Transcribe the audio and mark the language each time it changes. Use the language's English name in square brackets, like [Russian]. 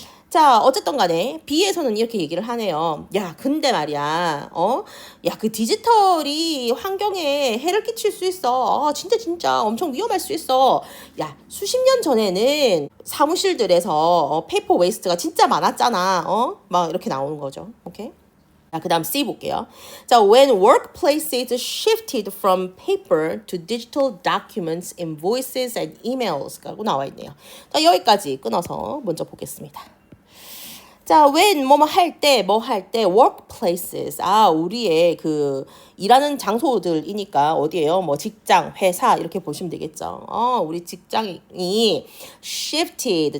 [Korean] 자, 어쨌든 간에 B에서는 이렇게 얘기를 하네요. 야, 근데 말이야. 야, 그 디지털이 환경에 해를 끼칠 수 있어. 진짜 엄청 위험할 수 있어. 야, 수십 년 전에는 사무실들에서 페이퍼 웨이스트가 진짜 많았잖아. 막 이렇게 나오는 거죠. 오케이? 자, 그 다음 C 볼게요. [English] 자, when workplaces shifted from paper to digital documents, invoices, and emails [Korean] 라고 나와 있네요. 자, 여기까지 끊어서 먼저 보겠습니다. 자, when 뭐 할 때 workplaces. 우리의 그 일하는 장소들이니까 어디예요? 뭐 직장, 회사 이렇게 보시면 되겠죠. 우리 직장이 shifted.